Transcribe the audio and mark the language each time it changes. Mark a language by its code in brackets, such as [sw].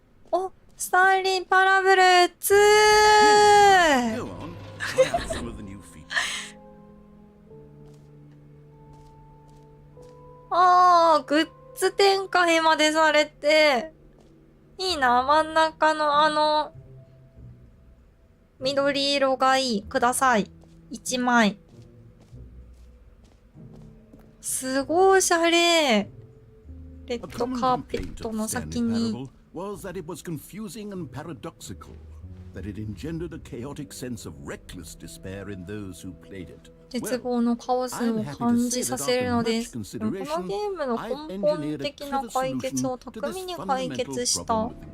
[ja] お、スタンリーパラブル 2! [en] Go on, try out some of the new features. [ja] グッズ展開までされて、いいな、真ん中の緑色がいい。ください。1枚。すごいおしゃれ。レッドカーペットの先に。 [en] was that it was confusing and paradoxical, that it engendered a chaotic sense of reckless despair in those who played it. [ja] 絶望のカオスを感じさせるのです。このゲームの根本的な解決を巧みに解決した。